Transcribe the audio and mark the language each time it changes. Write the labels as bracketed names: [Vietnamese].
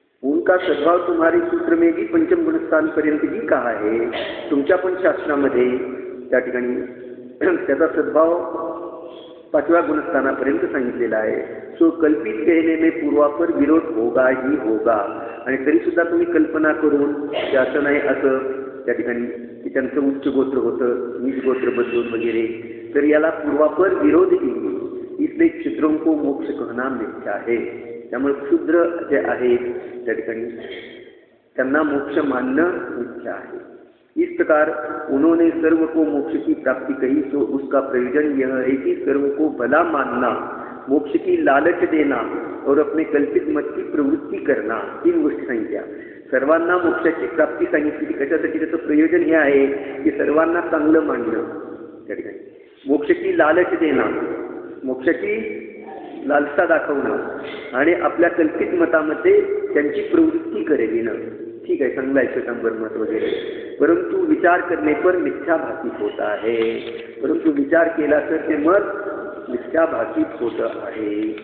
[Hindi] उनका सद्भाव तुम्हारे सूत्र में भी पंचम गुणस्थान पर्यंत ही कहा है. [Marathi] तुमच्या पण शास्त्रामध्ये त्या ठिकाणी त्याचा सद्भाव 5व्या गुणस्थानापर्यंत सांगितलेला आहे. [Hindi] सो कल्पित कहने में पूर्वापर विरोध होगा ही होगा. [Marathi] आणि तरी सुद्धा तुम्ही कल्पना करून ते असं नाही असं त्या ठिकाणी की त्यांचं उच्च गोत्र होतं, नीच गोत्र बदलून वगैरे, तर याला पूर्वापर विरोध येईल. [Hindi] इसलिए क्षुद्रों को मोक्ष कहना मिथ्या है. [Marathi] त्यामुळे क्षुद्र जे आहेत त्या ठिकाणी त्यांना मोक्ष मानणं मिथ्या आहे. [Hindi] इस प्रकार उन्होंने सर्व को मोक्ष की प्राप्ति कही, तो उसका प्रयोजन यह है कि सर्व को भला मानना, मोक्ष की लालच देना और अपने कल्पित मत की प्रवृत्ती करना, [Marathi] 3 गोष्टी सांगितल्या. सर्वांना मोक्षाची प्राप्ती सांगितली. कशासाठी? त्याचं प्रयोजन हे आहे की सर्वांना चांगलं मानणं, त्या ठिकाणी [Hindi] मोक्ष की लालच [Marathi] देणं, मोक्षाची लालसा दाखवणं आणि आपल्या कल्पित मतामध्ये त्यांची प्रवृत्ती करेविणं. ठीक आहे, चांगला आहे श्वेतांबर मत वगैरे. [Hindi] परंतु विचार करने पर मिथ्या भाषित होता है. [Marathi] परंतु विचार केला तर ते मत मिथ्या भाषित होत आहे.